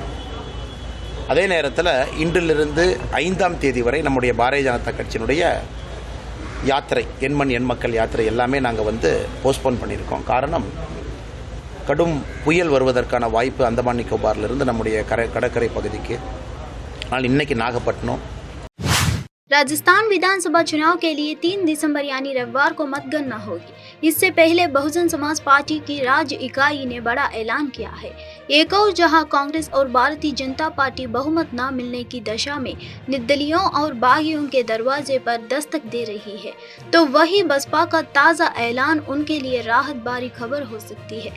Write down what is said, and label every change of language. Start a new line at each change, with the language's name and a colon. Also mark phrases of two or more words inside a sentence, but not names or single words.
Tamil: அதே நேரத்தில் இன்றிலிருந்து 5ஆம் தேதி வரை நம்முடைய பாரதிய ஜனதா கட்சியினுடைய யாத்திரை, எண்மண் எண்மக்கள் யாத்திரை எல்லாமே நாங்கள் வந்து போஸ்ட்போன் பண்ணியிருக்கோம். காரணம், கடும் புயல் வருவதற்கான வாய்ப்பு அந்தமான் நிக்கோபாரிலிருந்து நம்முடைய கடற்கரை பகுதிக்கு. ஆனால் இன்னைக்கு நாகப்பட்டினம்.
Hindi: राजस्थान विधानसभा चुनाव के लिए 3 दिसंबर यानी रविवार को मतगणना होगी। इससे पहले बहुजन समाज पार्टी की राज्य इकाई ने बड़ा ऐलान किया है। एक और जहां कांग्रेस और भारतीय जनता पार्टी बहुमत न मिलने की दशा में निर्दलियों और बागियों के दरवाजे पर दस्तक दे रही है, तो वही बसपा का ताज़ा ऐलान उनके लिए राहत भरी खबर हो सकती है।